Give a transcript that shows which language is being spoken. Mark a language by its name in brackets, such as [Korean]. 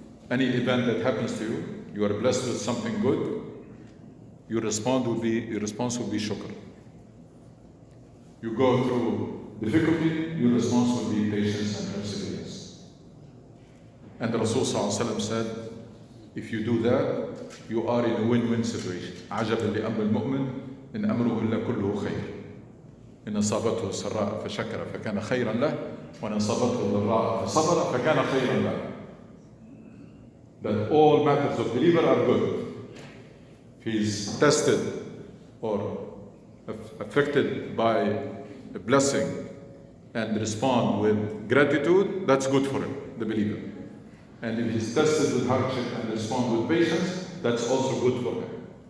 [English] Any event that happens to you, you are blessed with something good, your response will be shukr. You go through difficulty, your response will be patience and perseverance. And the Rasul ﷺ said, if you do that, you are in a win-win situation. [Arabic] عجبا لأمر المؤمن إن أمره إلا كله خير. إن أصابته السراء فشكر فكان خيرا له وإن أصابته الضراء فصبر فكان خيرا له. [English] That all matters of believer are good. If he's tested or affected by a blessing and respond with gratitude, that's good for him, the believer. And if he's tested with hardship and respond with patience, that's also good for him.